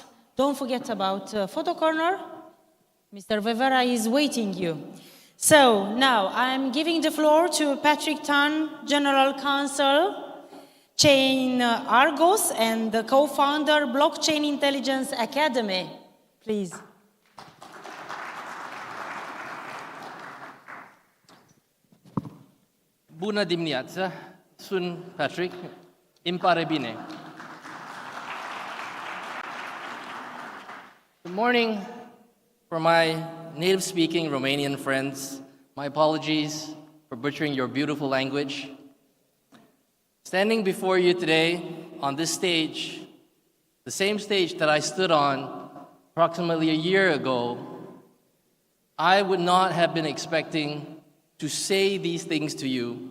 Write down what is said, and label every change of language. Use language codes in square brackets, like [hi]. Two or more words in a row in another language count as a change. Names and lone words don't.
[en] Don't forget about Photo Corner. Mr. Vevera is waiting you. So now I'm giving the floor to Patrick Tan, General Counsel, Chain Argos, and the co-founder, Blockchain Intelligence Academy. Please. [ro] Bună dimineața, sunt Patrick. Îmi pare bine. [en] Good morning for my native-speaking Romanian friends. My apologies for butchering your beautiful language. Standing before you today on this stage, the same stage that I stood on approximately a year ago I would not have been expecting to say these things to you.